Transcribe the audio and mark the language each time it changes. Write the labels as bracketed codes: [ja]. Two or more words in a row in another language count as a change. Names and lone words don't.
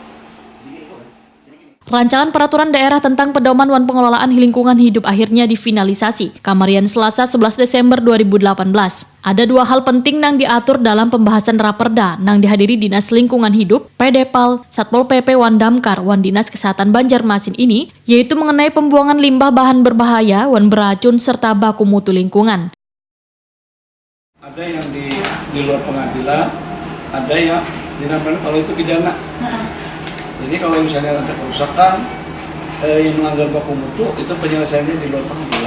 [id] Rancangan peraturan daerah tentang pedoman wan pengelolaan lingkungan hidup akhirnya difinalisasi Kamarian Selasa 11 Desember 2018. Ada dua hal penting nang diatur dalam pembahasan Raperda nang dihadiri Dinas Lingkungan Hidup, PDPal, Satpol PP Wan Damkar, Wan Dinas Kesehatan Banjarmasin ini, yaitu mengenai pembuangan limbah bahan berbahaya, wan beracun, serta baku mutu lingkungan. Ada yang di luar pengadilan, ada yang dinamakan kalau itu pidana. Jadi kalau misalnya ada kerusakan yang melanggar baku mutu, itu penyelesaiannya di luar pengadilan.